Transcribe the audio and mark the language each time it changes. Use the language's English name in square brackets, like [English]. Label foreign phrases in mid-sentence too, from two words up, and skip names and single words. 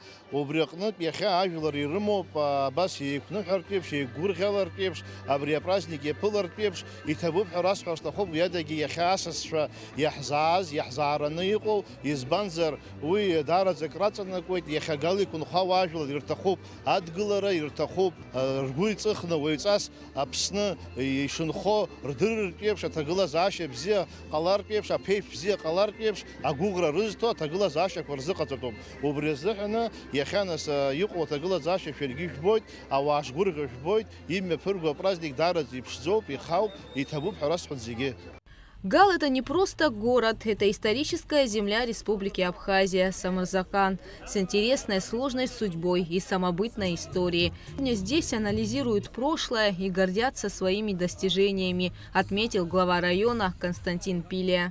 [Abkhazian] Убри аҟнытә иахьа ажәлар ирымоуп абас еиқәныҳәартә еиԥш, еиқәгәырӷьалартә еиԥш, абри апраздник иаԥылартә еиԥш, иҭабуп ҳәа расҳәар сҭахуп, уи адагьы иахьа асасцәа иаҳзааз, иаҳзаараны иҟоу, избанзар уи даараӡак раҵанакуеит, иахьа Гал иқәынхо ауаажәлар ирҭахуп адгылара, ирҭахуп ргәы иҵыхны уаҩҵас Аԥсны ишынхо рдырыртә еиԥш, аҭагылазаашьа бзиа ҟалартә еиԥш, аԥеиԥш бзиа ҟалартә еиԥш, агәыӷра рызҭо аҭагылазаашьақәа рзыҟаҵатәуп. Убри азыҳәаны иахьа нас иҟоу аҭагылазаашьа шәаргьы шәбоит, ауаа шгәырӷьо шәбоит, имҩаԥырго апраздник даараӡа иԥшӡоуп, ихауп, иҭабуп ҳәа расҳәоит зегьы. Гал – [Russian] это не просто город, это историческая земля Республики Абхазия, Самарзакан, с интересной сложной судьбой и самобытной историей. Здесь анализируют прошлое и гордятся своими достижениями, отметил глава района Константин Пилия.